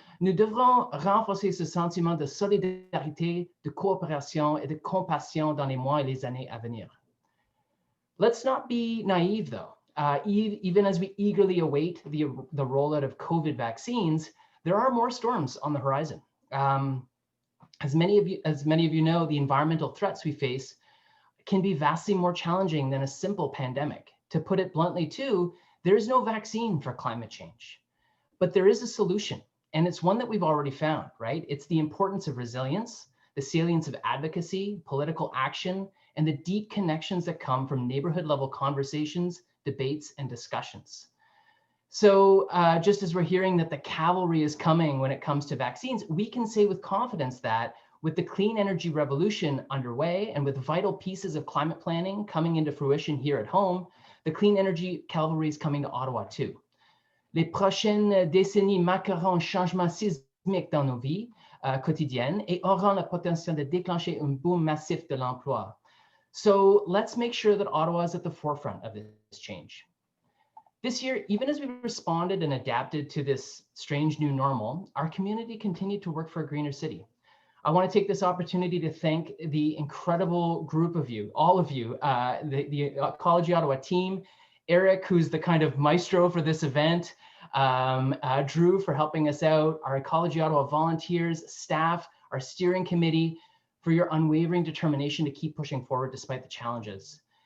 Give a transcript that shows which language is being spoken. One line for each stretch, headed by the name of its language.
French: Nous devrons renforcer ce sentiment de solidarité, de coopération et de compassion dans les mois et les années à venir.
English: Let's not be naive, though. Even as we eagerly await the rollout of COVID vaccines, there are more storms on the horizon. As many of you know, the environmental threats we face can be vastly more challenging than a simple pandemic. To put it bluntly, too, there is no vaccine for climate change, but there is a solution, and it's one that we've already found, right? It's the importance of resilience, the salience of advocacy, political action, and the deep connections that come from neighborhood level conversations, debates, and discussions. So just as we're hearing that the cavalry is coming when it comes to vaccines, we can say with confidence that with the clean energy revolution underway and with vital pieces of climate planning coming into fruition here at home, the clean energy cavalry is coming to Ottawa too.
French: Les prochaines décennies marqueront un changement sismique dans nos vies quotidiennes et auront le potentiel de déclencher un boom massif de l'emploi.
English: So let's make sure that Ottawa is at the forefront of this change. This year, even as we responded and adapted to this strange new normal, our community continued to work for a greener city. I want to take this opportunity to thank the incredible group of you, all of you, the Ecology Ottawa team, Eric, who's the kind of maestro for this event, Drew for helping us out, our Ecology Ottawa volunteers, staff, our steering committee, for your unwavering determination to keep pushing forward despite the challenges.